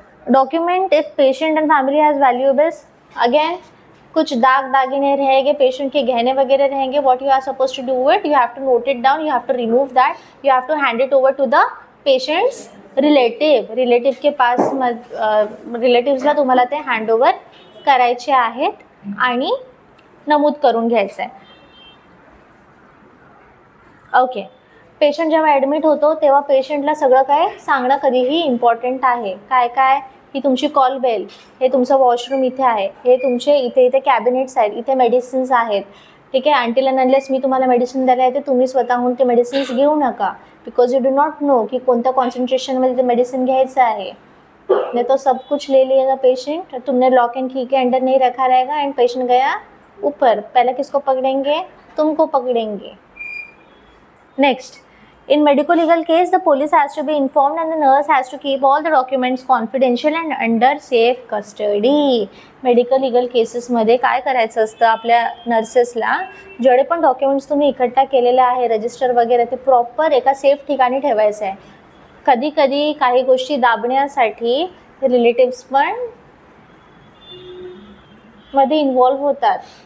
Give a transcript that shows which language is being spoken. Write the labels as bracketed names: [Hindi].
[English] Document if patient and family has valuables. [Hindi] Again कुछ दाग दागिने रहेंगे, पेशेंट के गहने वगैरह रहेंगे. [English] What you are suppose to do it, you have to note it down, you have to remove that, you have to hand it over to the patient's relative के पास. [Marathi] रिलेटिव्सला तुम्हाला ते handover करायचे आहेत आणि नमूद करून घ्यायचं आहे. Okay. Patient जेव्हा ॲडमिट होतो तेव्हा पेशंटला सगळं काय सांगणं कधीही इम्पॉर्टंट आहे. काय काय, ही तुमची कॉल बेल, हे तुमचं वॉशरूम इथे आहे, हे तुमचे इथे कॅबिनेट्स आहेत, इथे मेडिसिन्स आहेत. ठीक आहे. [English] until and unless [Marathi] मी तुम्हाला मेडिसिन द्यायला येते, तुम्ही स्वतःहून ते मेडिसिन्स घेऊ नका, [English] because you do not know [Marathi] की कोणत्या कॉन्सन्ट्रेशनमध्ये ते मेडिसिन घ्यायचं आहे. [Hindi] नहीं तो सब कुछ ले लिएगा पेशेंट, तुमने लॉक एंड की के अंडर नहीं रखा रहेगा एंड पेशेंट गया ऊपर. पहले किसको पकड़ेंगे, तुमको पकड़ेंगे. [English] Next, in medical legal case the police has to be informed and the nurse has to keep all the documents confidential and under safe custody. [Marathi] Medical legal केसेसमध्ये काय करायचं असतं, आपल्या नर्सेसला जेवढे पण डॉक्युमेंट्स तुम्ही इकट्ठा केलेले आहे, रजिस्टर वगैरे, ते प्रॉपर एका सेफ ठिकाणी ठेवायचं आहे. कधी कधी काही गोष्टी दाबण्यासाठी रिलेटिव्स पण मध्ये इन्वॉल्व होतात.